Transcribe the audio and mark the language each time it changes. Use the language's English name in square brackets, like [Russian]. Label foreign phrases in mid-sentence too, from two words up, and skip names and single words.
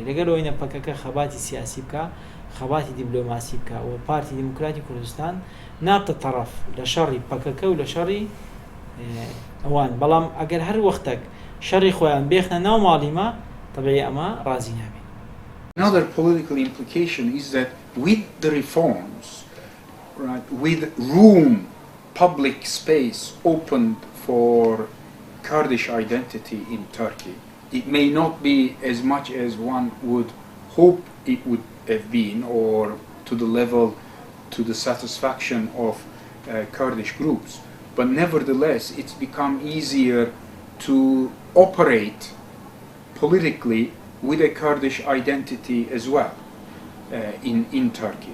[Central Kurdish] لەگەر ئەوەینە پەکەکە خەباتی سیاسی بکە، خەباتی دیبلۆماسی بکە و پارتی دیموکراتی کوردستان نابتە تەڕەف لە شەڕی پەکەکە و لە شەڕی ئەوان. بەڵام ئەگەر هەر وەختێک شەڕی خۆیان بێخنە ناو ماڵیمە، طبعی ئەمە ڕازی نابێت. [English] Another political implication is that with the reforms, right, with room, public space opened for Kurdish identity in Turkey, it may not be as much as one would hope it would have been, or to the level, to the satisfaction of Kurdish groups, but nevertheless it's become easier to operate politically with a Kurdish identity as well in Turkey.